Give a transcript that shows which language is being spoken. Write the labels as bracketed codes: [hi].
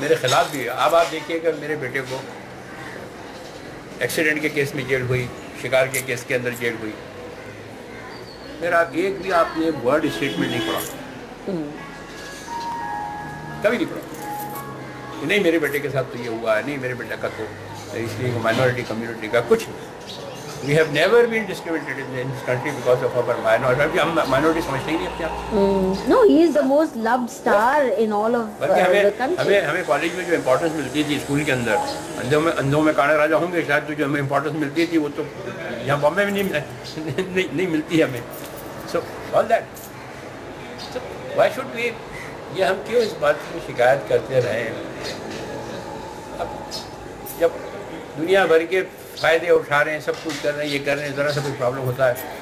[hi] मेरे खिलाफ भी अब आप देखिएगा, मेरे बेटे को एक्सीडेंट के केस में जेल हुई, शिकार के केस के अंदर जेल हुई, मेरा एक भी आपने वर्ड स्टेटमेंट नहीं पढ़ा, कभी नहीं पढ़ा कि नहीं मेरे बेटे के साथ तो ये हुआ है, नहीं मेरे बेटे का तो इसलिए माइनॉरिटी कम्युनिटी का कुछ। [en] We have never been discriminated in this country because of our minority. [hi] हम माइनॉरिटी समझते ही नहीं अपने आप। [en] No, he is the most loved star in all of the country. [hi] हमें कॉलेज में जो इम्पोर्टेंस मिलती थी, स्कूल के अंदर अंधों में काना राजा होंगे शायद, तो जो हमें इम्पोर्टेंस मिलती थी वो तो यहाँ बॉम्बे में नहीं मिलती है हमें। [en] So all that. So why should we? [hi] ये हम क्यों इस बात की शिकायत करते रहें? अब जब दुनिया भर के फ़ायदे उठा रहे हैं, सब कुछ कर रहे हैं, ये कर रहे हैं, ज़रा सा कोई प्रॉब्लम होता है।